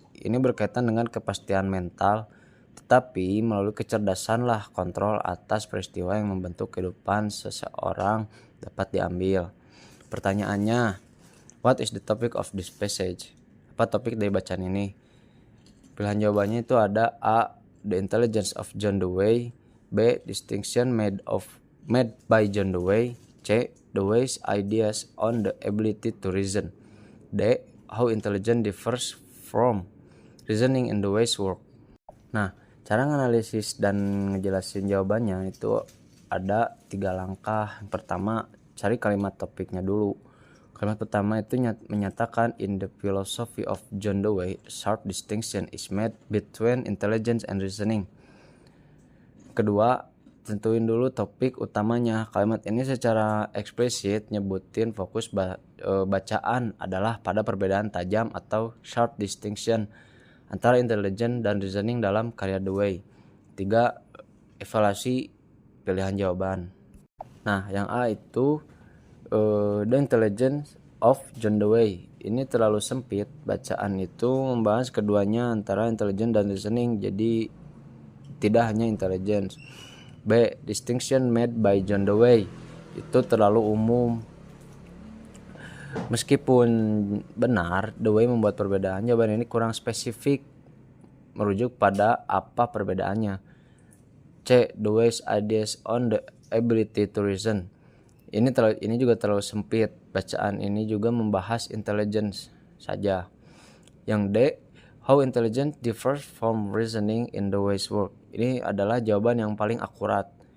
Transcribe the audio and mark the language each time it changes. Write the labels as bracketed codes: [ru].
[id] Ini berkaitan dengan kepastian mental, tetapi melalui kecerdasanlah kontrol atas peristiwa yang membentuk kehidupan seseorang dapat diambil. Pertanyaannya, [en] what is the topic of this passage? [id] Apa topik dari bacaan ini? Pilihan jawabannya itu ada A. [en] The intelligence of John Dewey, B. Distinction made by John Dewey, C. Dewey's ideas on the ability to reason, D. How intelligence differs from reasoning in Dewey's work. [id] Nah, cara menganalisis dan ngejelasin jawabannya itu ada 3 langkah. Yang pertama, cari kalimat topiknya dulu. Kalimat pertama itu menyatakan [en] in the philosophy of John Dewey, sharp distinction is made between intelligence and reasoning. [id] Kedua, tentuin dulu topik utamanya. Kalimat ini secara eksplisit nyebutin fokus bacaan adalah pada perbedaan tajam atau sharp distinction antara intelligence dan reasoning dalam karya Dewey. 3. Evaluasi pilihan jawaban. Nah, yang A itu [en] The Intelligence of John Dewey. [id] Ini terlalu sempit. Bacaan itu membahas keduanya antara intelligence dan reasoning, jadi tidak hanya intelligence. B. [en] Distinction made by John Dewey. [id] Itu terlalu umum. Meskipun benar Dewey membuat perbedaan, jawaban ini kurang spesifik, merujuk pada apa perbedaannya. C. [en] Dewey's ideas on the ability to reason. [id] Ini juga terlalu sempit. Bacaan ini juga membahas intelligence saja. Yang D. [en] How intelligence differs from reasoning in Dewey's work. [id] Ini adalah jawaban yang paling akurat.